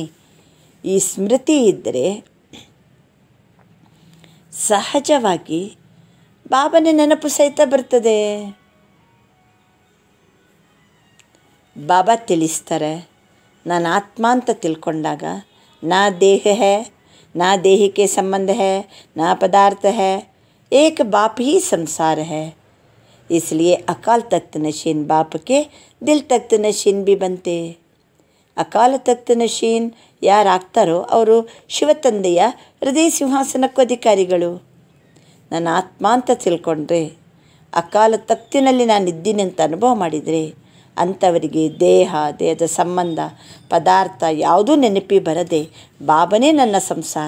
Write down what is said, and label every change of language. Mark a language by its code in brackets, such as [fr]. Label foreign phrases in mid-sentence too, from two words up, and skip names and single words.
[kn] ಈ ಸ್ಮೃತಿ ಇದ್ದರೆ ಸಹಜವಾಗಿ ಬಾಬನ ನೆನಪು ಸಹಿತ ಬರ್ತದೆ. ಬಾಬಾ ತಿಳಿಸ್ತಾರೆ, ನಾನು ಆತ್ಮ ಅಂತ ತಿಳ್ಕೊಂಡಾಗ [hi] ना देह है, [kn] ನಾ ದೇಹಕ್ಕೆ [hi] संबंध है, ना पदार्थ है, एक बाप ही संसार है. इसलिए अकाल तख्त नशीन बाप के दिल तख्त नशीन भी बनते. [kn] ಅಕಾಲ ತಖ್ತ್ ನಶೀನ್ ಯಾರಾಗ್ತಾರೋ ಅವರು ಶಿವತಂದೆಯ ಹೃದಯ ಸಿಂಹಾಸನಕ್ಕೂ ಅಧಿಕಾರಿಗಳು. ನಾನು ಆತ್ಮ ಅಂತ ತಿಳ್ಕೊಂಡ್ರೆ, ಅಕಾಲ ತಖ್ತಿನಲ್ಲಿ ನಾನು ಇದ್ದೀನಿ ಅಂತ ಅನುಭವ ಮಾಡಿದರೆ ಅಂಥವರಿಗೆ ದೇಹದ ಸಂಬಂಧ ಪದಾರ್ಥ ಯಾವುದೂ ನೆನಪಿ ಬರದೆ ಬಾಬನೇ ನನ್ನ ಸಂಸಾರ.